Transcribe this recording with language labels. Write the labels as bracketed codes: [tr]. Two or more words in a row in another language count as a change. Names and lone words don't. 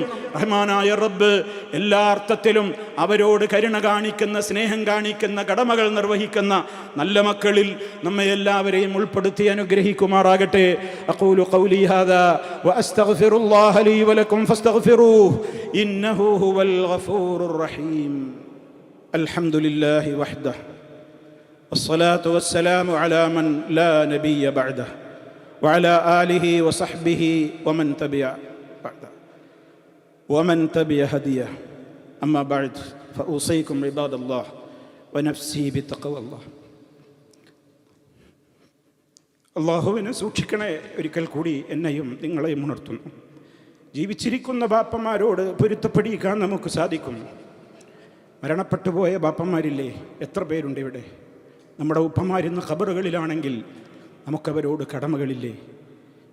[ml] റഹ്മാനായ റബ്ബ് എല്ലാ അർത്ഥത്തിലും അവരോട് കരുണ കാണിക്കുന്ന, സ്നേഹം കാണിക്കുന്ന, കടമകൾ നിർവഹിക്കുന്ന നല്ല മക്കളിൽ നമ്മെ എല്ലാവരെയും ഉൾപ്പെടുത്തി അനുഗ്രഹിക്കുമാറാകട്ടെ. [ar] أقول قولي هذا وأستغفر الله لي ولكم فاستغفروه إنه هو الغفور الرحيم. الحمد لله وحده والصلاة والسلام على من لا نبي بعده وعلى آله وصحبه ومن تبع هديه أما بعد فأوصيكم عباد الله ونفسي بتقوى الله. [ml] അള്ളാഹുവിനെ സൂക്ഷിക്കണേ. ഒരിക്കൽ കൂടി എന്നെയും നിങ്ങളെയും ഉണർത്തുന്നു. ജീവിച്ചിരിക്കുന്ന ബാപ്പമാരോട് പൊരുത്തപ്പെടിക്കാൻ നമുക്ക് സാധിക്കും. മരണപ്പെട്ടു പോയ ബാപ്പന്മാരില്ലേ? എത്ര പേരുണ്ട് ഇവിടെ? നമ്മുടെ ഉപ്പമാരുന്ന ഖബറുകളിലാണെങ്കിൽ നമുക്കവരോട് കടമകളില്ലേ?